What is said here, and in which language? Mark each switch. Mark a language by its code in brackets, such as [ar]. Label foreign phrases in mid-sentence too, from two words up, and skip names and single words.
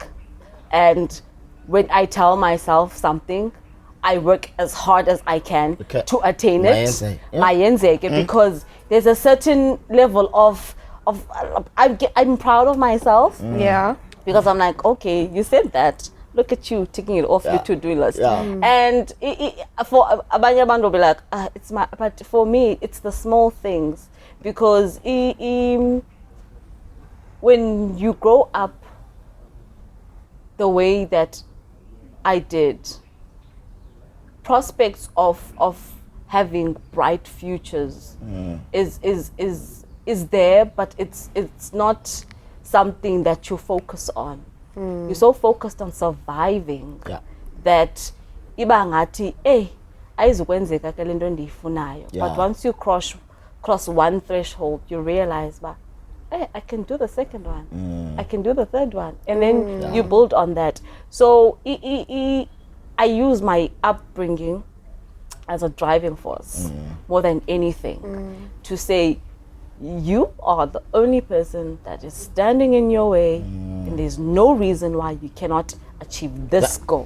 [en] And when I tell myself something, I work as hard as I can to attain it. Because there's a certain level of I'm proud of myself. Because I'm like, okay, you said that. Look at you taking it off your to-do list. And for [xh] abanye abantu [en] will be like, it's my. But for me, it's the small things, because when you grow up the way that I did, prospects of having bright futures is there, but it's not something that you focus on. You're so focused on surviving that [xh] iba ngathi ayizukwenzeka ke lento endiyifunayo. [en] But once you cross one threshold, you realize I can do the second one, I can do the third one, and then you build on that. So I use my upbringing as a driving force more than anything to say, you are the only person that is standing in your way, and there's no reason why you cannot achieve this goal.